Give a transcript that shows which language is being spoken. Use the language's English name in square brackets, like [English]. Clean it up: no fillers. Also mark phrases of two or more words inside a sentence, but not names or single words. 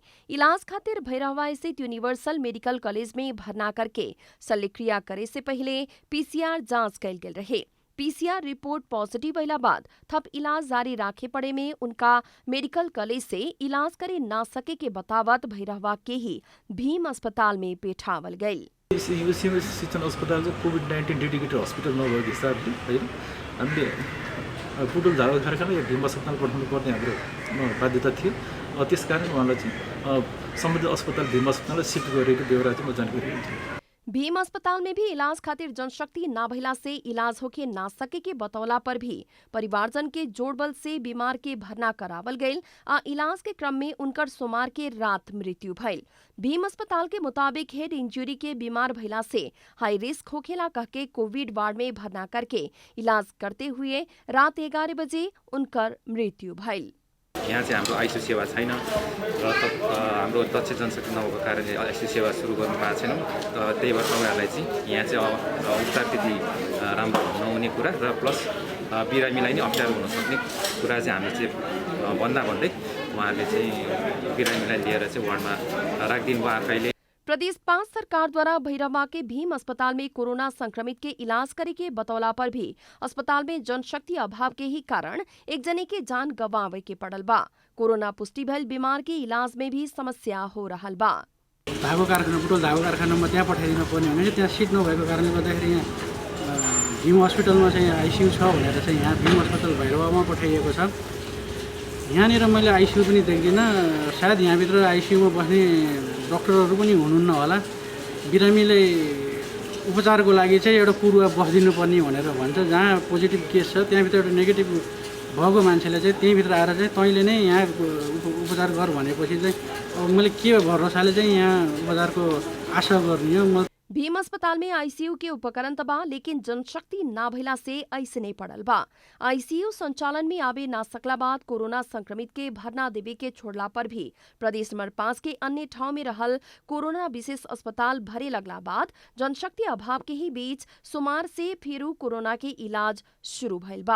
[Bhojpuri] इलाज खातिर भैरहवा स्थित यूनिवर्सल मेडिकल कॉलेज में भर्ना करके शल्यक्रिया करे से पहले PCR जांच कैल गेल रहे। PCR रिपोर्ट पॉजिटिव भइला बाद थप इलाज जारी राखे पड़े में उनका मेडिकल कॉलेज से इलाज करे ना सके के बतावत भैरहवा के ही भीम अस्पताल में पेठावल गई। [Nepali] शिक्षण अस्पताल चाहिँ [English] COVID-19 dedicated hospital [Nepali] नभएको हिसाबले हैन हामीले पुटुल झारखण्ड कारखाना या भीम अस्पताल पठाउनु पर्ने हाम्रो बाध्यता थियो। त्यसकारण उहाँलाई चाहिँ सम्बन्धित अस्पताल भीम अस्पताललाई शिफ्ट गरेको बेहोरा चाहिँ म जानकारी दिन्छु। [Bhojpuri] भीम अस्पताल में भी इलाज खातिर जनशक्ति ना भइला से इलाज होके ना सके के बतौला पर भी परिवारजन के जोड़बल से बीमार के भर्ना करावल गईल आ इलाज के क्रम में उनकर सोमवार के रात मृत्यु भइल। भीम अस्पताल के मुताबिक [English] head injury [Bhojpuri] के बीमार भइला से [English] high risk [Bhojpuri] होखेला कह के कोविड वार्ड में भर्ना करके इलाज करते हुए रात 11 बजे उनकर मृत्यु भइल। [Nepali] यहाँ चाहिँ हाम्रो आइसियु सेवा छैन र हाम्रो दक्ष जनशक्ति नभएको कारणले आइसियु सेवा सुरु गर्नु पाएको छैनौँ। त्यही भएर उहाँहरूलाई चाहिँ यहाँ चाहिँ उपचार त्यति राम्रो नहुने कुरा र प्लस बिरामीलाई नै अप्ठ्यारो हुन सक्ने कुरा चाहिँ हामीले चाहिँ भन्दै उहाँहरूले चाहिँ बिरामीलाई लिएर चाहिँ वार्डमा राखिदिनु भयो आफैले। [Bhojpuri] प्रदेश 5 सरकार द्वारा भैरहवा के भीम अस्पताल में कोरोना संक्रमित के इलाज करे के बतौला पर भी अस्पताल में जनशक्ति अभाव के ही कारण 1 जने के जान गंवावे के पड़ल बा। कोरोना पुष्टि भइल बीमार के इलाज में भी समस्या हो रहल बा। [Nepali] धागो कारखाना बुटोल धागो कारखानामा त्यहाँ पठाइदिनु पर्ने भने त्यहाँ सिट नभएको कारणले गर्दाखेरि यहाँ भीम अस्पतालमा चाहिँ आइसियु छ भनेर चाहिँ यहाँ भीम अस्पताल भैरहवामा पठाइएको छ। यहाँनिर मैले आइसियु पनि देख्दिनँ। सायद यहाँभित्र आइसियुमा बस्ने डक्टरहरू पनि हुनुहुन्न होला। बिरामीले उपचारको लागि चाहिँ एउटा कुरुवा बस्दिनु पर्ने भनेर भन्छ। जहाँ [English] positive case [Nepali] छ त्यहाँभित्र एउटा नेगेटिभ भएको मान्छेले चाहिँ त्यहीँभित्र आएर चाहिँ तैँले नै यहाँ उपचार गर भनेपछि चाहिँ अब मैले के भरोसाले चाहिँ यहाँ उपचारको आशा गर्ने हो। [Bhojpuri] भीम अस्पताल में आईसीयू के उपकरण तबा लेकिन जनशक्ति ना भइला से ऐसने पड़ल बा। आईसीयू संचालन में आवे ना सकला बाद कोरोना संक्रमित के भरना देवे के छोड़ला पर भी प्रदेश नंबर 5 के अन्य ठाव में रहल कोरोना विशेष अस्पताल भरे लगला बाद जनशक्ति अभाव के ही बीच सोमवार से फिर कोरोना के इलाज शुरू भइल बा।